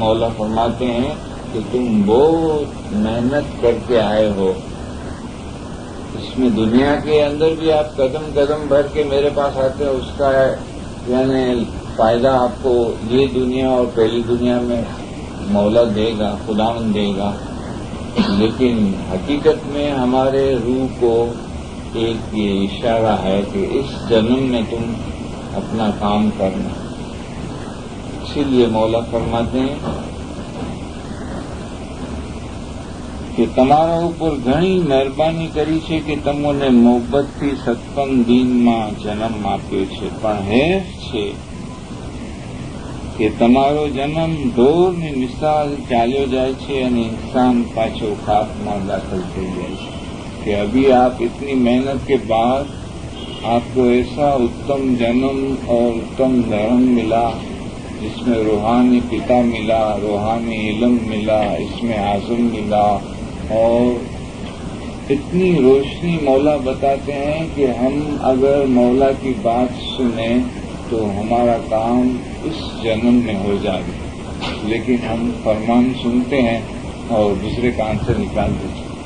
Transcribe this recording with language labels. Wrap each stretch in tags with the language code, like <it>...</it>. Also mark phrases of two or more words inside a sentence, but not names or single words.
<ur>مولا فرماتے ہیں کہ تم بہت محنت کر کے آئے ہو، اس میں دنیا کے اندر بھی آپ قدم قدم بھر کے میرے پاس آتے ہو، اس کا یعنی فائدہ آپ کو یہ دنیا اور پہلی دنیا میں مولا دے گا، خداوند دے گا، لیکن حقیقت میں ہمارے روح کو ایک یہ اشارہ ہے کہ اس جنم میں تم اپنا کام کرنا۔ اسی لیے مولا فرماتے ہیں کہ تمہارا اوپر</ur> <gu>گھણી મહેરબાની કરી છે કે તમોને મોહબ્બતથી 56 દિનમાં જન્મ આપ્યો છે, પણ હેફ છે કે તમારો જન્મ ઢોરની મિસાલ ચાલ્યો જાય છે અને इंसान પાછો ખાકમાં દાખલ થઈ જાય છે</gu> <ur>کہ ابھی آپ اتنی محنت کے بعد آپ کو ایسا اتم جنم اور اتم دھرم ملا جس میں روحانی پتا ملا، روحانی علم ملا، اس میں اعظم ملا، اور اتنی روشنی مولا بتاتے ہیں کہ ہم اگر مولا کی بات سنیں تو ہمارا کام اس جنم میں ہو جائے، لیکن ہم فرمان سنتے ہیں اور دوسرے کان سے نکال دیتے ہیں۔</ur>